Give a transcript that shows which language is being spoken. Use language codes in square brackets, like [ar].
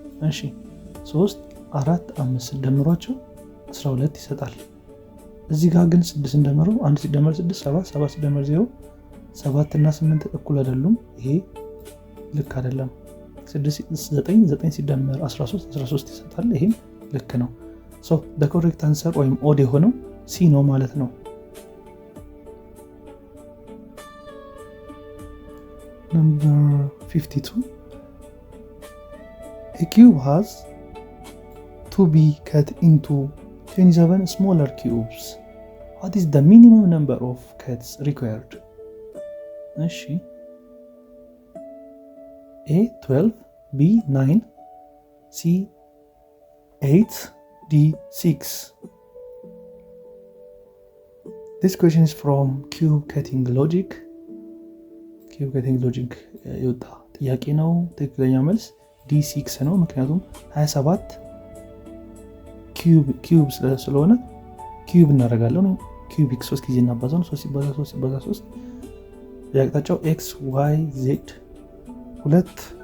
[am] እሺ 3 4 5 ሲደመሯቸው 12 ይሰጣል። እዚህ ጋር ግን 6 ሲደመሩ 1 ሲደመር 6 7 7 ሲደመር 0 7 እና 8 እኩል አይደሉም። ይሄ ልክ አይደለም። 9 ሲደመር 13 13 ይሰጣል። ይሄም ልክ ነው። ሶ [en] the correct answer [am] ወይም ኦድ የሆነው ሲ ነው ማለት ነው። [en] Number 52. A cube has to be cut into 27 smaller cubes. What is the minimum number of cuts required? እሺ A 12, B 9, C 8, D 6. This question is from cube cutting logic. [am] ኪዩብ ከቲንግ ሎጂክ የወጣ ጥያቄ ነው። ትክክለኛ መልስ D6 ነው። ምክንያቱም 27 ኪዩብ ስለሆነ ኪዩብ እናደርጋለን። ኪዩቢክ 3 ጊዜ እናባዛው ነው። 3 ሲባዛ 3 ሲባዛ 3 የአቅጣጫው ኤክስ ዋይ ዜድ ሁለት